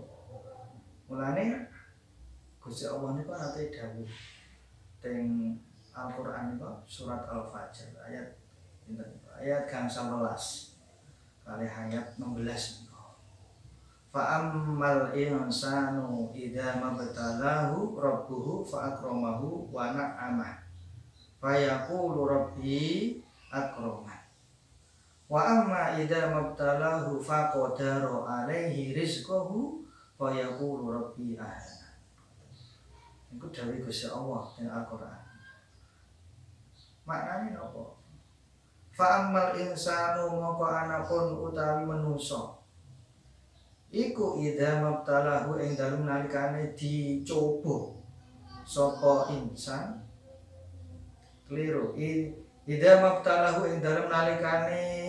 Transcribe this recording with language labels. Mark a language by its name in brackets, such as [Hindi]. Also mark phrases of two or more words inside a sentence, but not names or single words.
[Javanese] Mulane Gusti Allah niku nate dawuh teng Al-Qur'an niku surat Al-Fajr ayat pinten? Ayat gangsal 11 kali ayat 16. [Arabic] فأما الإنسان إذا ما ابتلاه ربه فأكرمه ونعمه فيقول ربي أكرمن وأما إذا ما ابتلاه فقدر عليه رزقه فيقول ربي أهانن. [Javanese] Iku dawuh Gusti Allah ing Al-Qur'an. Maknane napa? [Arabic] فأما الإنسان [Javanese] moko anapun utawi manungsa iku [Arabic] إذا ما ابتلاه [Javanese] ing dalem nalikane dicoba sapa insan keliru [Arabic] إذا ما ابتلاه [Javanese] ing dalem nalikane